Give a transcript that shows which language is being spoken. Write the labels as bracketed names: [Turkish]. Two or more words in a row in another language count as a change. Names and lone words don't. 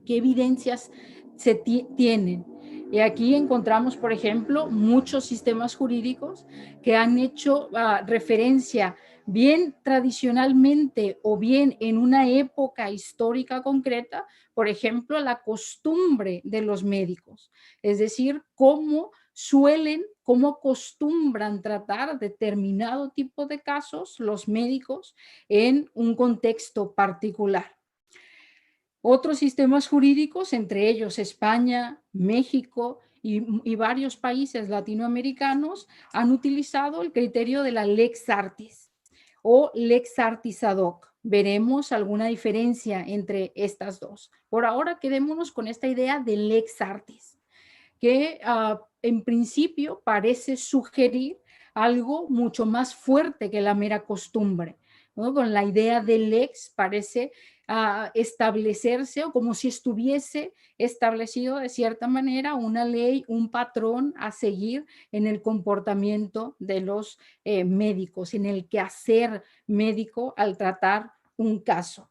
[Spanish] ¿Qué evidencias se tienen? Y aquí encontramos, por ejemplo, muchos sistemas jurídicos que han hecho referencia bien tradicionalmente o bien en una época histórica concreta, por ejemplo, a la costumbre de los médicos, es decir, cómo acostumbran tratar determinado tipo de casos los médicos en un contexto particular. Otros sistemas jurídicos, entre ellos España, México y varios países latinoamericanos, han utilizado el criterio de la [Latin] lex artis, [Spanish] o [Latin] lex artis ad hoc. [Spanish] Veremos alguna diferencia entre estas dos. Por ahora quedémonos con esta idea de [Latin] lex artis, [Spanish] que en principio parece sugerir algo mucho más fuerte que la mera costumbre, ¿no? Con la idea de lex parece establecerse o como si estuviese establecido de cierta manera una ley, un patrón a seguir en el comportamiento de los médicos, en el quehacer médico al tratar un caso.